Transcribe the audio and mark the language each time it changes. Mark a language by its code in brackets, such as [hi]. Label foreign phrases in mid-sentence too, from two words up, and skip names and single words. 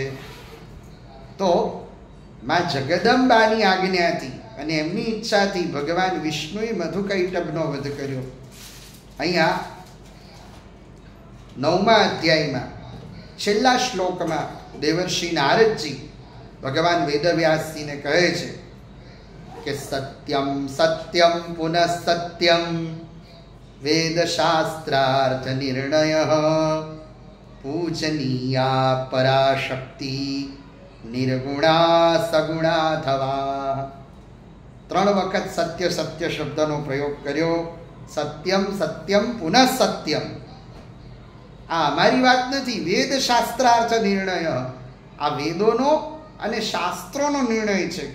[gu] તો માં જગદંબાની આજ્ઞાથી અને એમની ઈચ્છાથી ભગવાન વિષ્ણુએ મધુકૈટભનો વધ કર્યો. અહીંયા 9મા અધ્યાયમાં છેલ્લા શ્લોકમાં દેવર્ષિ નારદજી ભગવાન વેદવ્યાસજીને કહે છે કે [sa] સત્યમ સત્યમ પુનઃ સત્યમ वेदशास्त्रार्थ निर्णयः पूजनीया पराशक्ति નિર્ગુણા સગુણા [gu] થવા. 3 વખત સત્ય સત્ય શબ્દનો પ્રયોગ કર્યો. [sa] સત્યમ સત્યમ પુનઃ સત્યમ. આ અમારી વાત નથી. વેદ શાસ્ત્રાર્થ નિર્ણય, [gu] આ વેદોનો અને શાસ્ત્રોનો નિર્ણય છે.